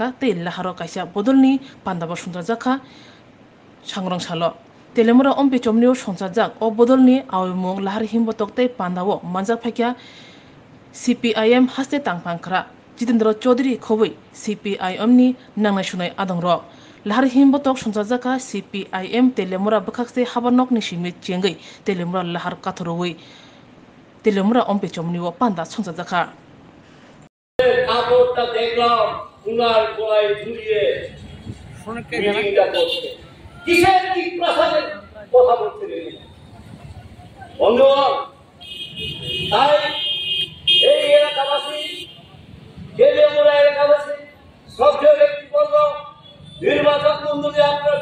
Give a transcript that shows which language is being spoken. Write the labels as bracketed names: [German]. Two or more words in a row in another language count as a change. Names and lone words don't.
[Kok Borok] तै लाहारो कायसा बदलनि पान्दाबो सुंजाजाखा सांग्रां सालो तेलेमुरा अम्पे चमनियो संसाजाक अ बदलनि आवैमुं लाहार हिमबतक तै पान्दावो मानजाक फायख्या CPIM हास्ते तांपांखरा जितेंद्र चौधरी खोबै CPIM नि नांनाय सुनाय आदंरक लाहार हिमबतक संसाजाखा CPIM तेलेमुरा बखाकसे हाबानक नि सिमित चेंगै तेलेमुरा लाहार काथरवै तेलेमुरा अम्पे चमनियो पान्दा संसाजाखा [Bangla] কাপড়টা দেখলাম উনার গলায় ঝুলিয়ে মিটিংটা করছে কিসের কি প্রসাদের কথা বলছিলেন বন্ধুগণ তাই এই এলাকাবাসী তেলেমুরা এলাকাবাসী সক্রিয় ব্যক্তিবর্গ নির্বাচন মন্ডলী আপনারা